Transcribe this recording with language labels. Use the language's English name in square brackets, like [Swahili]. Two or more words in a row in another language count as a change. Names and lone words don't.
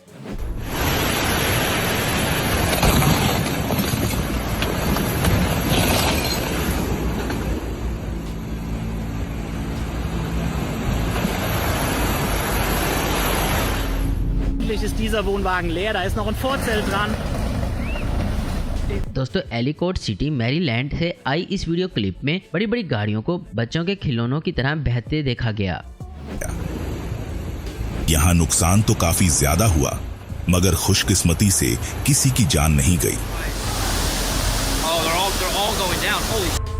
[German] Ist dieser Wohnwagen leer, da ist noch ein Vorzelt dran. [Hindi] दोस्तों एलिकोट सिटी मैरीलैंड से आई इस वीडियो क्लिप में बड़ी बड़ी गाड़ियों को बच्चों के खिलौनों की तरह बहते देखा गया। यहाँ नुकसान तो काफी ज्यादा हुआ, मगर खुशकिस्मती से किसी की जान नहीं गई। [English] they're all going down. Holy